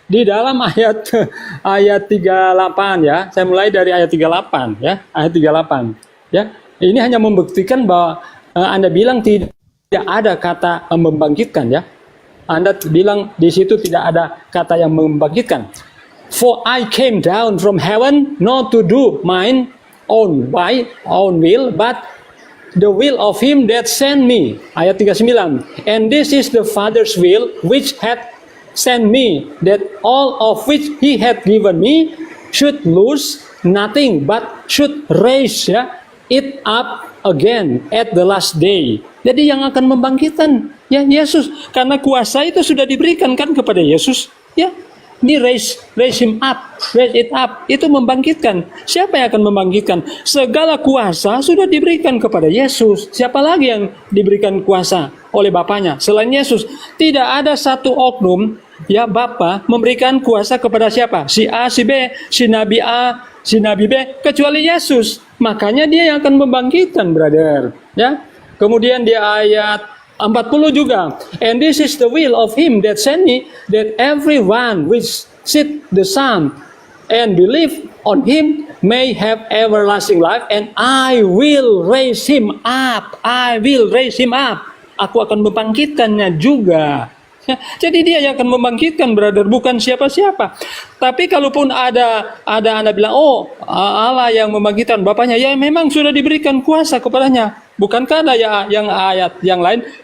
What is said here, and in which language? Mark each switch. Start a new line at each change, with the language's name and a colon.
Indonesian: di dalam ayat ayat 38 ya. Saya mulai dari ayat 38 ya, ayat 38 ya. Ini hanya membuktikan bahwa Anda bilang tidak ada kata membangkitkan ya. Anda bilang di situ tidak ada kata yang membangkitkan.
English: For I came down from heaven not to do mine own will, but the will of him that sent me.
Indonesian: Ayat 39.
English: And this is the Father's will which had sent me, that all of which he had given me should lose nothing, but should raise it up again at the last day.
Indonesian: Jadi yang akan membangkitkan ya Yesus, karena kuasa itu sudah diberikan kan kepada Yesus ya. Ini
English: raise it up,
Indonesian: itu membangkitkan. Siapa yang akan membangkitkan? Segala kuasa sudah diberikan kepada Yesus. Siapa lagi yang diberikan kuasa oleh Bapaknya selain Yesus? Tidak ada satu oknum ya Bapa memberikan kuasa kepada siapa? Si A, si B, si Nabi A, si Nabi B, kecuali Yesus. Makanya dia yang akan membangkitkan, brother. Ya. Kemudian di ayat 40 juga.
English: And this is the will of him that sent me, that everyone which seeth the Son and believe on him may have everlasting life, and I will raise him up. I will raise him up.
Indonesian: Aku akan membangkitkannya juga. Ya, jadi dia yang akan membangkitkan, brother, bukan siapa-siapa. Tapi kalaupun ada Anda bilang, oh Allah yang membangkitkan Bapaknya, ya memang sudah diberikan kuasa kepadanya. Bukankah ada yang ayat yang lain?